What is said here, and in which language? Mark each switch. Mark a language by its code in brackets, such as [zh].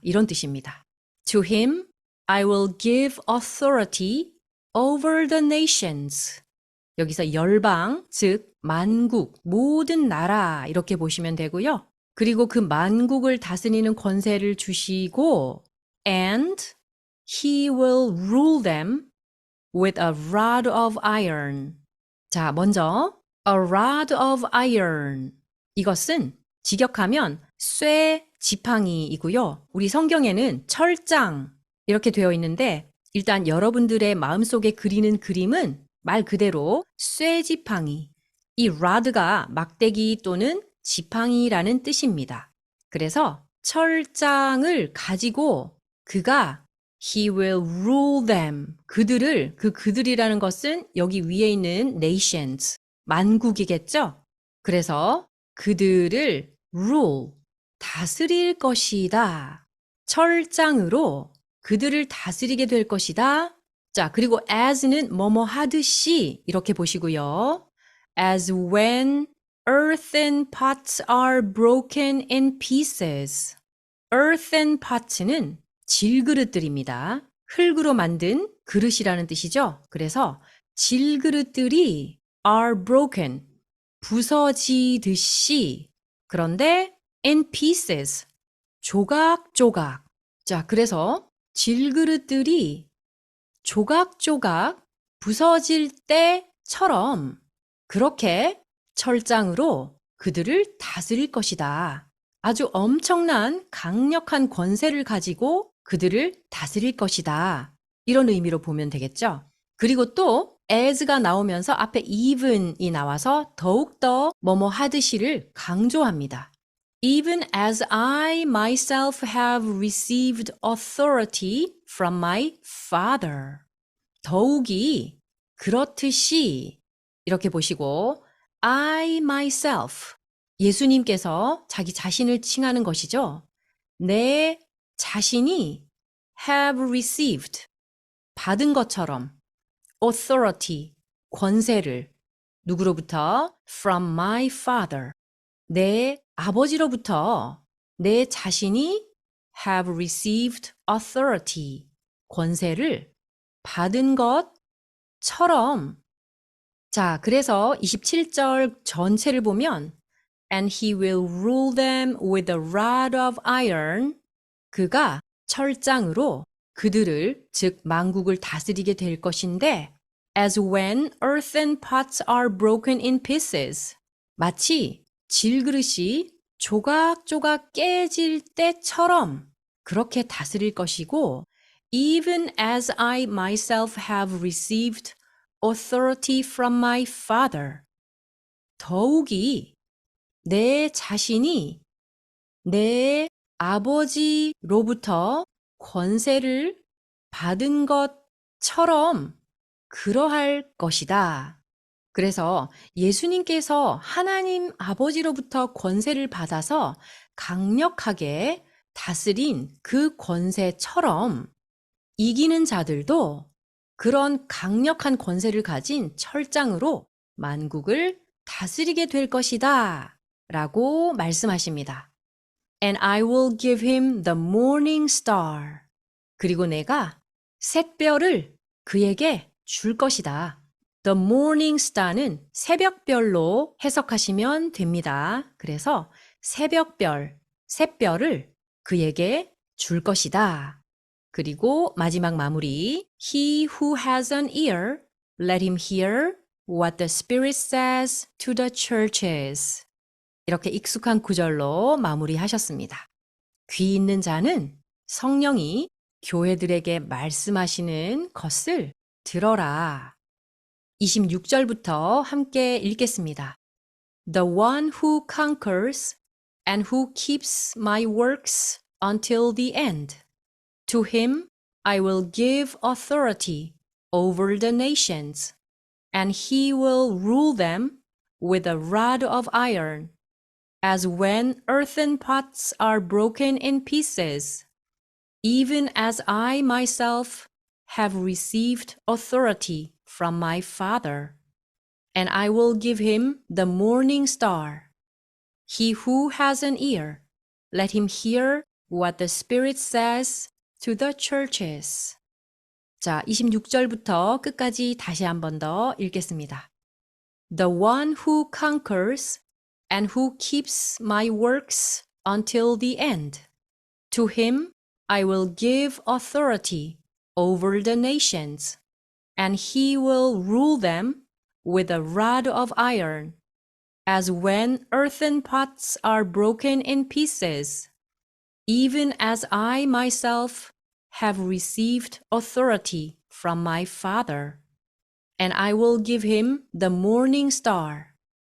[ko] 이런 뜻입니다. [en] To him, I will give authority over the nations. [ko] 여기서 열방, 즉 만국, 모든 나라 이렇게 보시면 되고요. 그리고 그 만국을 다스리는 권세를 주시고 [en] and he will rule them with a rod of iron. [ko] 자, 먼저 [en] a rod of iron. [ko] 이것은 직역하면 쇠 지팡이이고요. 우리 성경에는 철장 이렇게 되어 있는데 일단 여러분들의 마음속에 그리는 그림은 말 그대로 쇠 지팡이. 이 rod가 막대기 또는 지팡이라는 뜻입니다. 그래서 철장을 가지고 그가 [en] He will rule them. [ko] 그들이라는 것은 여기 위에 있는 nations, 만국이겠죠? 그래서 그들을 rule, 다스릴 것이다. 철장으로 그들을 다스리게 될 것이다. 자, 그리고 as는 뭐뭐 하듯이 이렇게 보시고요. [en] As when earthen pots are broken in pieces. [ko] earthen pots는 질그릇들입니다. 흙으로 만든 그릇이라는 뜻이죠. 그래서 질그릇들이 [en] are broken, [ko] 부서지듯이 그런데 [en] in pieces, [ko] 조각조각. 자, 그래서 질그릇들이 조각조각 부서질 때처럼 그렇게 철장으로 그들을 다스릴 것이다. 아주 엄청난 강력한 권세를 가지고 그들을 다스릴 것이다. 이런 의미로 보면 되겠죠. 그리고 또 as가 나오면서 앞에 even이 나와서 더욱더 뭐뭐 하듯이를 강조합니다. [en] Even as I myself have received authority from my Father. [ko] 더욱이 그렇듯이 이렇게 보시고 [en] I myself [ko] 예수님께서 자기 자신을 칭하는 것이죠. 내 자신이 [en] have received [ko] 받은 것처럼 authority 권세를 누구로부터 [en] from my father [ko] 내 아버지로부터 내 자신이 [en] have received authority [ko] 권세를 받은 것처럼 자, 그래서 27절 전체를 보면 [en] And he will rule them with a rod of iron. [ko] 그가 철장으로 그들을, 즉 만국을 다스리게 될 것인데 [en] as when earthen pots are broken in pieces. [ko] 마치 질그릇이 조각조각 깨질 때처럼 그렇게 다스릴 것이고 [en] even as I myself have received authority from my Father. [ko] 더욱이 내 자신이 내 아버지로부터 권세를 받은 것처럼 그러할 것이다. 그래서 예수님께서 하나님 아버지로부터 권세를 받아서 강력하게 다스린 그 권세처럼 이기는 자들도 그런 강력한 권세를 가진 철장으로 만국을 다스리게 될 것이다. 라고 말씀하십니다. [en] And I will give him the morning star. [ko] 그리고 내가 샛별을 그에게 줄 것이다. [en] The morning star [ko] 는 새벽별로 해석하시면 됩니다. 그래서 새벽별, 샛별을 그에게 줄 것이다. 그리고 마지막 마무리. [en] He who has an ear, let him hear what the Spirit says to the churches. [ko] 이렇게 익숙한 구절로 마무리하셨습니다. 귀 있는 자는 성령이 교회들에게 말씀하시는 것을 들어라. 26절부터 함께 읽겠습니다. [en] The one who conquers and who keeps my works until the end. To him I will give authority over the nations, and he will rule them with a rod of iron, as when earthen pots are broken in pieces, even as I myself have received authority from my Father, and I will give him the morning star. He who has an ear, let him hear what the Spirit says to the churches. [ko] 자, 26절부터 끝까지 다시 한 번 더 읽겠습니다. [en] The one who conquers and who keeps my works until the end. To him I will give authority over the nations, and he will rule them with a rod of iron, as when earthen pots are broken in pieces, even as I myself have received authority from my Father, and I will give him the morning star.